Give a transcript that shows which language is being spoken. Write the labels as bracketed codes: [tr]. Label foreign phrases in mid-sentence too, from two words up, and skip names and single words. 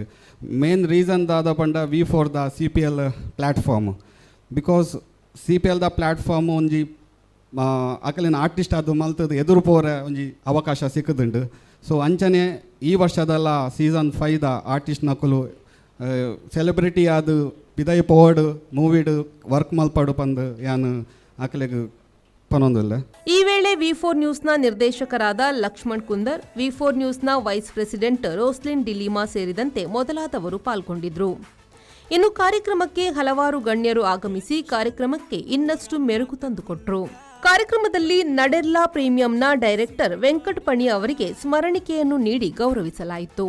[en] main reason [tcy] ದಾದ ಪಂಡ ವಿ4 ದ ಸಿಪಿಎಲ್ ಪ್ಲ್ಯಾಟ್ಫಾರ್ಮ್ ಬಿಕಾಸ್ ಸಿಪಿಎಲ್ ದ ಪ್ಲ್ಯಾಟ್ಫಾರ್ಮ್ ಒಂಜಿ ಅಕಲಿನ ಆರ್ಟಿಸ್ಟ್ ಅದು ಮಲ್ತದ ಎದುರು ಪೋರೆ ಒಂಜಿ ಅವಕಾಶ ಸಿಕ್ಕದುಂಡು. ಸೊ ಅಂಚನೆ ಈ ವರ್ಷದಲ್ಲ ಸೀಸನ್ 5 ದ ಆರ್ಟಿಸ್ಟ್ ನಕಲು ಸೆಲೆಬ್ರಿಟಿ ಆದು ಪಿದೈ ಪೋವಡು ಮೂವಿಡು ವರ್ಕ್ ಮಲ್ಪಡು ಪಂದು ಯಾನು ಅಕಲಿಗೆ ಪನೊಂದಿಲ್ಲ. [kn] ಈ ವೇಳೆ ವಿ4 ನ್ಯೂಸ್ನ ನಿರ್ದೇಶಕರಾದ ಲಕ್ಷ್ಮಣ್ ಕುಂದರ್, ವಿ4 ನ್ಯೂಸ್ನ [en] vice president [kn] ರೋಸ್ಲಿನ್ ಡಿಲಿಮಾ ಸೇರಿದಂತೆ ಮೊದಲಾದವರು ಪಾಲ್ಗೊಂಡಿದ್ರು. ಇನ್ನು ಕಾರ್ಯಕ್ರಮಕ್ಕೆ ಹಲವಾರು ಗಣ್ಯರು ಆಗಮಿಸಿ ಕಾರ್ಯಕ್ರಮಕ್ಕೆ ಇನ್ನಷ್ಟು ಮೆರುಗು ತಂದುಕೊಟ್ರು. ಕಾರ್ಯಕ್ರಮದಲ್ಲಿ ನಡೆಲ್ಲಾ ಪ್ರೀಮಿಯಂನ ಡೈರೆಕ್ಟರ್ ವೆಂಕಟ್ ಪಣಿ ಅವರಿಗೆ ಸ್ಮರಣಿಕೆಯನ್ನು ನೀಡಿ ಗೌರವಿಸಲಾಯಿತು.